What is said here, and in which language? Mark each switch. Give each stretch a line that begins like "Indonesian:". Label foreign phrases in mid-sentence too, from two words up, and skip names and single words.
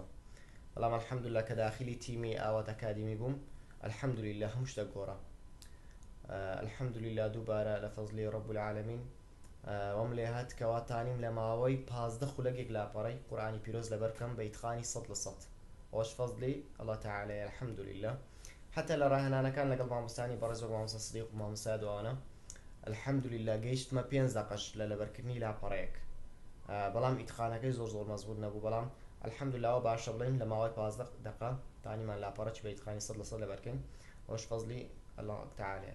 Central Kurdish: بەڵام
Arabic: الحمد لله
Central Kurdish: کە داخلی تیمی ئاوات ئەکادمی بووم،
Arabic: الحمد لله
Central Kurdish: هەموو شتێک گۆڕا.
Arabic: الحمد لله
Central Kurdish: دووبارە لە فەزلی
Arabic: رب العالمین
Central Kurdish: وەم لێ هات کەوا تانیم لە ماوەی 15 خولەکێک لاپەڕەی قورئانی پیرۆز لەبەر بکەم بە ئیتقانی 100%. ئەوەش فەزلی
Arabic: الله تعالى الحمد لله.
Central Kurdish: حتى لە ڕاهێنانەکان لەگەڵ مامۆستانی بەڕێز وەک مامۆستا سدیق و مامۆستا دوانە
Arabic: الحمد لله
Central Kurdish: گەیشتمە 5 دقەش لە لەبەرکردنی لاپەڕەیەک، بەڵام ئیتقانەکەی زۆر مەزبوط نەبوو، بەڵام
Arabic: الحمد لله
Central Kurdish: ئەوە باشە بڵێن لە ماوەی 15 دقە تانیمان لاپەڕەی بە ئیتقانی 100% لەبەرکەین، ئەوەش فەزلی
Arabic: الله تعالى.